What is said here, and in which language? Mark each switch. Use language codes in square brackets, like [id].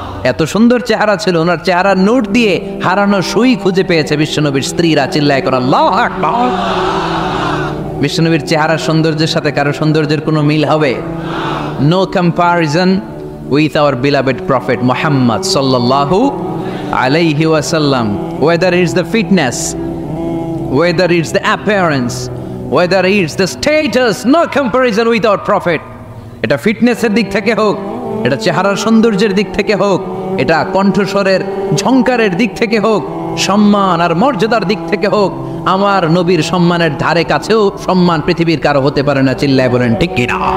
[bn] এত সুন্দর চেহারা ছিল, ওনার চেহারার নোট দিয়ে হারানো সুই খুঁজে পেয়েছে বিশ্বনবীর স্ত্রীরা। চিল্লায় করে আল্লাহু আকবার। বিশ্বনবীর চেহারার সৌন্দর্যের সাথে কারো সৌন্দর্যের কোনো মিল হবে? [en] No comparison with our beloved prophet Muhammad sallallahu alayhi wasallam. Whether it's the fitness, whether it's the appearance, whether it's the status, no comparison with our prophet. [bn] এটা ফিটনেসের দিক থেকে হোক, এটা চেহারার সৌন্দর্যের দিক থেকে হোক, এটা কণ্ঠস্বরের ঝংকারের দিক থেকে হোক, সম্মান আর মর্যাদার দিক থেকে হোক, আমার নবীর সম্মানের ধারে কাছেও সম্মান পৃথিবীর কারো হতে পারে না। চিল্লায় বলেন ঠিক কিনা?